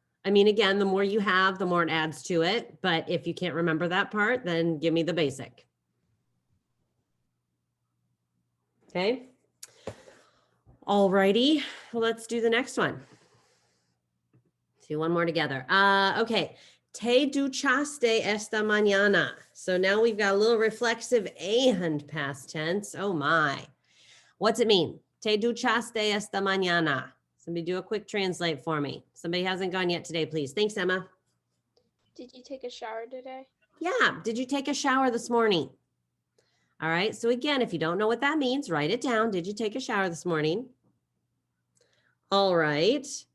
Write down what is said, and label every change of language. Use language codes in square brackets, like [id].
[en] I mean, again, the more you have, the more it adds to it. But if you can't remember that part, then give me the basic. Okay. All righty, let's do the next one. Do one more together. Okay. [es] Te duchaste esta mañana. [en] So now we've got a little reflexive and past tense. Oh my. What's it mean? [es] Te duchaste esta mañana. [en] Somebody do a quick translate for me. Somebody hasn't gone yet today, please. Thanks, Emma. Did you take a shower today? Yeah. Did you take a shower this morning? All right. So again, if you don't know what that means, write it down. Did you take a shower this morning? All right.